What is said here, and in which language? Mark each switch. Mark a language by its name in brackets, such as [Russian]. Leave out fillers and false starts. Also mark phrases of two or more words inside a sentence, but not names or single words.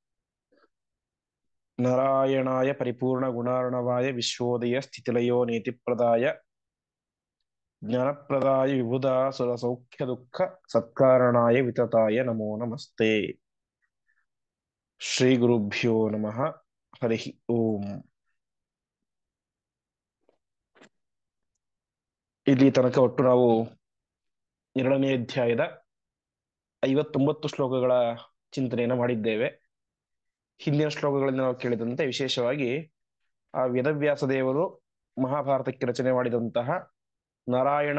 [Sanskrit] नारायणाय परिपूर्णगुणार्णवाय विश्वोदय स्थितिलयो नीतिप्रदाय ज्ञानप्रदाय विबुधासुरसौख्यदुःख सत्कारणाय वितताय नमो नमस्ते। श्रीगुरुभ्यो नमः। हरिः ओम्। [Kannada] ಇಲ್ಲಿ ತನಕ ಒಟ್ಟು ನಾವು 2ನೇ ಅಧ್ಯಾಯದ 59 ಶ್ಲೋಕಗಳ ಚಿಂತನೆಯನ್ನು ಮಾಡಿದ್ದೇವೆ. ಹಿಂದಿನ ಶ್ಲೋಕಗಳಲ್ಲಿ ನಾವು ಕೇಳಿದಂತೆ ವಿಶೇಷವಾಗಿ ಆ ವೇದವ್ಯಾಸ ದೇವರು ಮಹಾಭಾರತಕ್ಕೆ ರಚನೆ ಮಾಡಿದಂತಹ ನಾರಾಯಣಂ